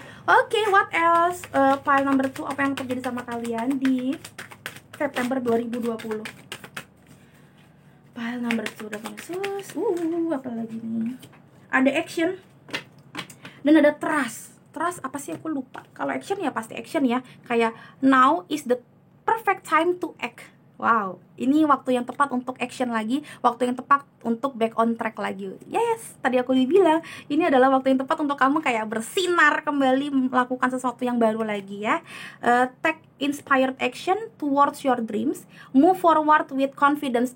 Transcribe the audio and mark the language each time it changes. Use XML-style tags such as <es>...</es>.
<id>Oke,</id> <en>what else? File number 2,</en> <id>apa yang terjadi sama kalian di September 2020?</id> <en>File number 2</en> <id>udah sus. Apa lagi nih? Ada action dan ada trust. Trust apa sih, aku lupa. Kalau action ya pasti action ya.</id> <en>Kayak now is the perfect time to act.</en> <id>Wow, ini waktu yang tepat untuk action lagi, waktu yang tepat untuk</id> <en>back on track</en> <id>lagi. Yes, tadi aku bilang, ini adalah waktu yang tepat untuk kamu kayak bersinar kembali, melakukan sesuatu yang baru lagi ya.</id> <en>Take inspired action towards your dreams, move forward with confidence.</en>